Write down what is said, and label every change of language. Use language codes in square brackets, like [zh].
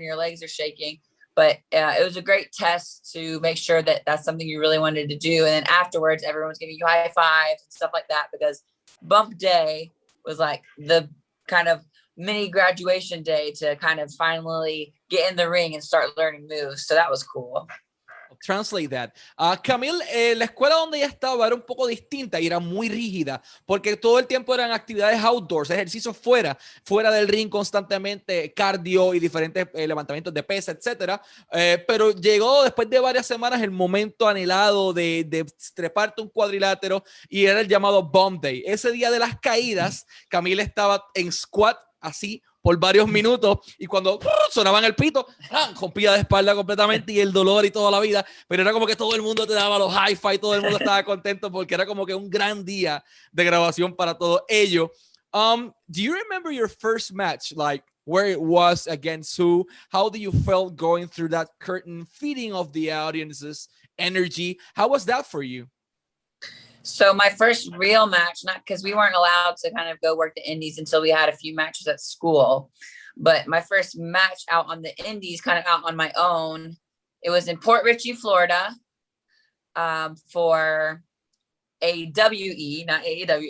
[en] Your legs are shaking, but it was a great test to make sure that that's something you really wanted to do. And then afterwards, everyone's giving you high fives and stuff like that, because bump day was like the kind of mini graduation day to kind of finally get in the ring and start learning moves. So that was cool. Translate that. [es] Camille, la escuela donde ella estaba era un poco distinta y era muy rígida porque todo el tiempo eran actividades outdoors, ejercicios fuera del ring constantemente, cardio y diferentes levantamientos de pesa, etcétera. Pero llegó después de varias semanas el momento anhelado de treparte un cuadrilátero y era el llamado Bump Day. Ese día de las caídas, Camille estaba en squat así por varios minutos y cuando sonaban el pito, rompía de espalda completamente y el dolor y toda la vida, pero era como que todo el mundo te daba los hi-fi, todo el mundo estaba contento porque era como que un gran día de grabación para todo ello. [en] Do you remember your first match? Like, where it was against who, how do you felt going through that curtain, feeding of the audience's energy? How was that for you? So my first real match, not because we weren't allowed to kind of go work the indies until we had a few matches at school, but my first match out on the indies, kind of out on my own, it was in Port Richey, Florida, for AWE, not AEW.